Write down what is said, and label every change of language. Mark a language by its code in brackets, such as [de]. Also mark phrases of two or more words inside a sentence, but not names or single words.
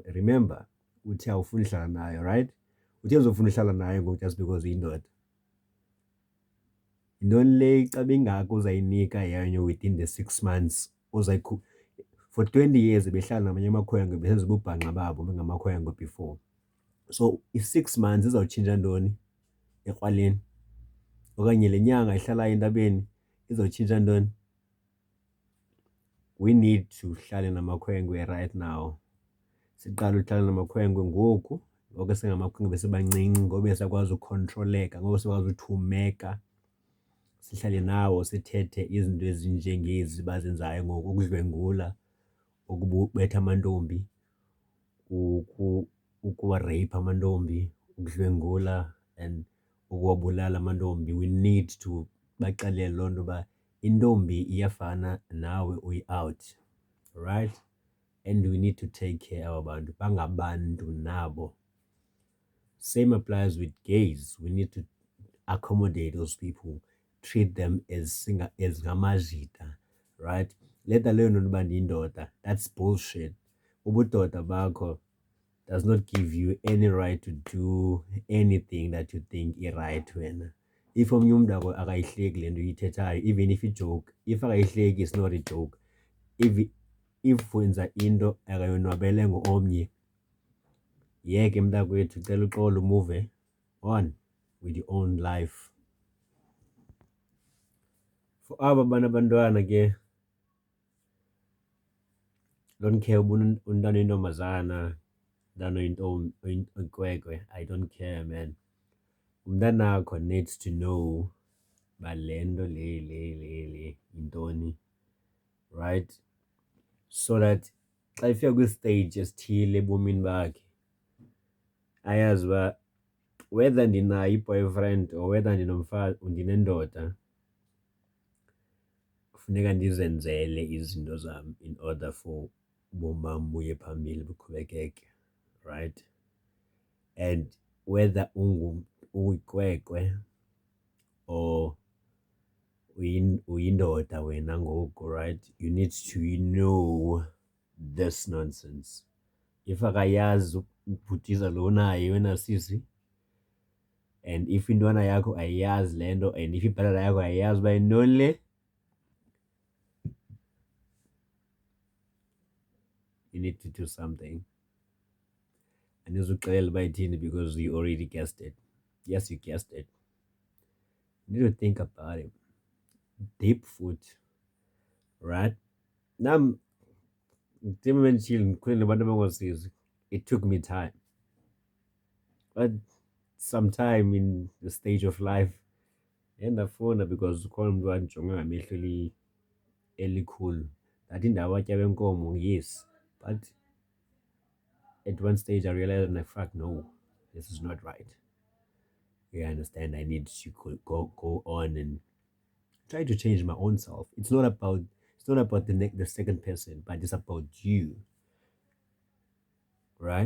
[xh] Remember uthi awufuni uhlala nayo, right? Uthi uzofuna uhlala nayo ngoku [en] just because [xh] uyindoda. Yintoni le ixaba ingako uzayinika yenye [en] within the 6 months for 20 years [xh] behlala namanye amakhwenkwe besenza ububhanqa babo bengamakhwenkwe before. So i-6 months izawutshintsha ntoni ekrwaleni? Okanye le nyanga ihlalayo entabeni izawutshintsha ntoni? [en] We need to [xh] hlale namakhwenkwe [en] right now. [xh] Siqale uhlala namakhwenkwe ngoku singamakhwenkwe besebancinci, ngoku sakwazi ukontroleka, ngoku sikwazi uthumeka, sihlale nawo sithethe izinto ezinjengezi bazenzayo ngoku, ukudlwengula, ukubetha amantombi, ukuwareyipha amantombi, ukudlwengula and ukuwabulala amantombi. [en] We need to [xh] baxelele loo nto uba intombi iyafana nawe uyi-out, right? [en] And we need to take care [xh] aba bantu, bangabantu nabo. [en] Same applies with gays. We need to accommodate those people, treat them as ngamajita, right? Let alone [xh] uba ndiyindoda, [en] that's bullshit. [xh] Ubudoda bakho [en] does not give you any right to do anything that you think [xh] i-right wena. If omnye umntu akayihleki le nto uyithethayo, [en] even if i-joke, if akayihleki it's not a joke. [xh] If wenza into akayonwabele ngo-omnye, yeke mntakwethu, cela uxolo, [en] move on with your own life. [xh] For aba banabantwana ke, [en] don't care [xh] uba umntana oyintombazana, umntana oyikwekwe, [en] I don't care, man. [xh] Umntanakho [en] needs to know [xh] uba le nto le yintoni, right? [en] So that [xh] xa ifika kwistage esithile ebomini bakhe ayazi uba whether ndinayo i-boyfriend [en] or whether [xh] ndinomfazi, ndinendoda, kufuneka ndizenzele izinto zam [en] in order for [xh] ubomi bam buye phambili buqhubekeke, right? [en] And whether [xh] uyikwekwe or uyindoda wena ngoku, right? [en] You need to know this nonsense. [xh] If akayazi ubhutiza lo naye wena sisi, [en] and if [xh] intwana yakho ayiyazi le nto, [en] and if [xh] ibhatala yakho ayiyazi uba yintoni le, [en] you need to do something. [xh] Andizuxelela uba ithini [en] because you already guessed it. Yes, you guessed it. You need to think about it. Deep foot, right? Nam it took me time, but sometime in the stage of life endafunda, because [xh] ukhona umntu wandijonga ngamehlo elikhulu, ndathi ndawatya wenkomo, [en] yes, but at one stage I realized, like, fuck no, this is not right. You understand? I need to go on and try to change my own self. It's not about It's not about the second person, but it's about you, right?